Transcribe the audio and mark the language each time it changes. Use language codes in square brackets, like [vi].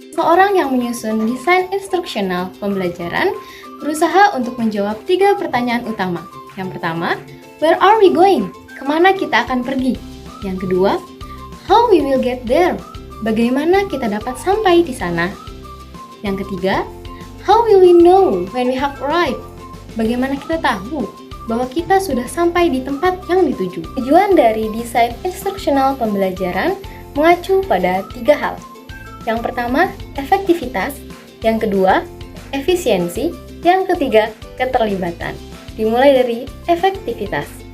[id] Seorang yang menyusun desain instruksional pembelajaran berusaha untuk menjawab 3 pertanyaan utama. Yang pertama, [en] where are we going? [id] Kemana kita akan pergi? Yang kedua, [en] how we will get there? [id] Bagaimana kita dapat sampai di sana? Yang ketiga, [en] how will we know when we have arrived? [id] Bagaimana kita tahu bahwa kita sudah sampai di tempat yang dituju? Tujuan dari desain instruksional pembelajaran mengacu pada 3 hal. Yang pertama, efektivitas. Yang kedua, efisiensi. Yang ketiga, keterlibatan. Dimulai dari efektivitas.